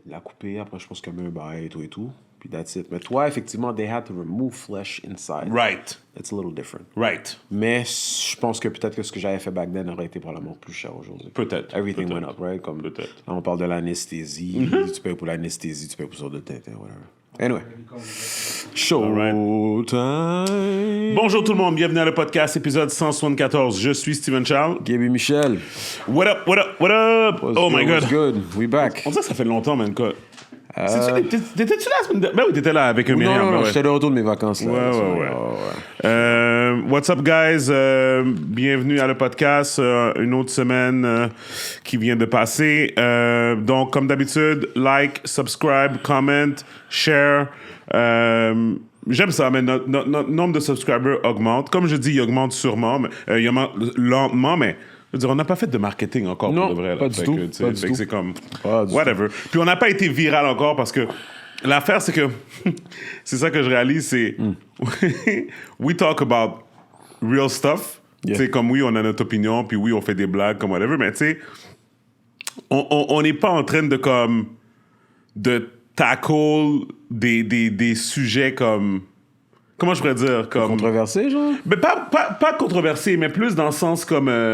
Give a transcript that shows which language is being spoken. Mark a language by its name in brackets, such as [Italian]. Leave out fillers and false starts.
[French] Il a coupé, après je pense qu'il y a eu un bail et tout. Puis [English] that's it. [French] Mais toi, effectivement, [English] they had to remove flesh inside. Right. It's a little different. Right. [French] Mais je pense que peut-être que ce que j'avais fait [English] back then [French] aurait été probablement plus cher aujourd'hui. Peut-être. [English] Everything [French] peut-être. [English] went up, right? [French] Comme, Peut-être. Là, on parle de l'anesthésie. Tu payes pour l'anesthésie, tu payes pour ça de tête, whatever. [English] Anyway. Showtime. [French] Bonjour tout le monde, bienvenue à le podcast épisode 174. Je suis Steven Charles. Gaby Michel. [English] What up, what up, what up? Oh my God. What's good? We back. [French] On dirait que ça fait longtemps, man. T'étais-tu là la semaine dernière? Ben oui, t'étais là avec Myriam. Non, ouais. j'étais de retour de mes vacances. Là, Ouais. What's up, guys? Bienvenue à le podcast. Une autre semaine qui vient de passer. Donc, comme d'habitude, [English] like, subscribe, comment, share. [French] J'aime ça, mais notre nombre de subscribers augmente. Comme je dis, il augmente sûrement, mais, il augmente lentement, mais... Je veux dire, on n'a pas fait de marketing encore non, pour de vrai. Là. Pas du tout. C'est comme... Pas du [English] whatever. [French] Puis on n'a pas été viral encore parce que l'affaire, c'est que... c'est ça que je réalise, c'est... [English] we talk about real stuff. Yeah. [French] Tu sais, comme oui, on a notre opinion, puis oui, on fait des blagues, comme whatever, mais tu sais, on n'est pas en train de comme... de tackle des sujets comme... Comment je pourrais dire? Comme... Controversé, genre? Mais pas controversé, mais plus dans le sens comme...